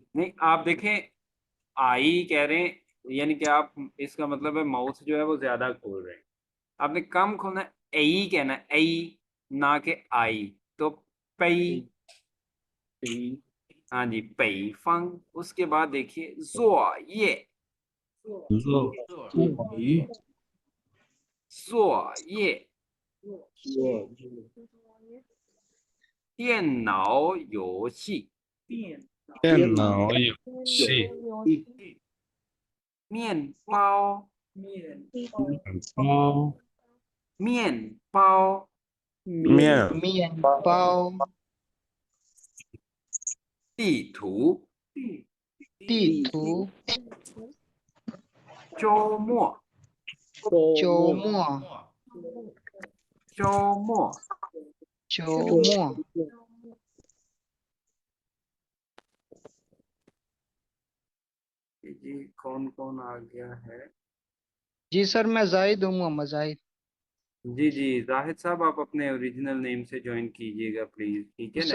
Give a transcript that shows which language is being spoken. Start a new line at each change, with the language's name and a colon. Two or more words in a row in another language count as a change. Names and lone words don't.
Hindi: नहीं, आप देखें, आई कह रहे हैं, यानी कि आप, इसका मतलब है माउथ जो है वो ज्यादा खोल रहे हैं, आपने कम खोलना है, एई कहना है, एई, ना के आई। तो पई, पी हाँ जी, पई फंग। उसके बाद देखिए जोआ ये, ये जोआ ये, वो
Chinese: 电脑游戏，电脑游有戏、面包，包、面包，面、面包、地图，地图、周末，周末、周末。周末。
Hindi: जी कौन कौन आ गया है? जी सर, मैं जाहिद हूँ, मोहम्मद जाहिद। जी जी, जाहिद साहब आप अपने
English: original name
Hindi: से ज्वाइन कीजिएगा प्लीज, ठीक है,